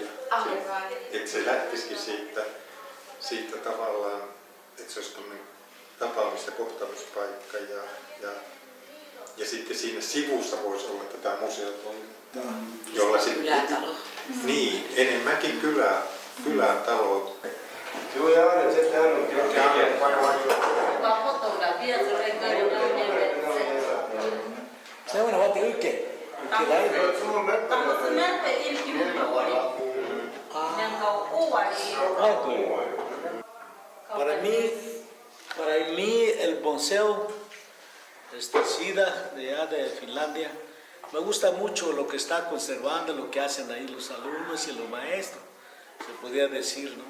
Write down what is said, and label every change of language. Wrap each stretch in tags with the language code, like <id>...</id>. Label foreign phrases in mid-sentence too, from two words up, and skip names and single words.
<fi>Että se lähtisikin siitä tavallaan, että se olisi tämmöinen tapaamis- ja kohtaamispaikka ja ja sitten siinä sivussa voisi olla tätä museotoimintaa, jolla sitten... Kylätalo. Niin, enemmänkin kylätalo. Seuraava vaatii ykkönen.</fi> <es>Para mí el museo SIDA de allá de Finlandia, me gusta mucho lo que está conservando, lo que hacen ahí los alumnos y los maestros, se podría decir, ¿no?</es>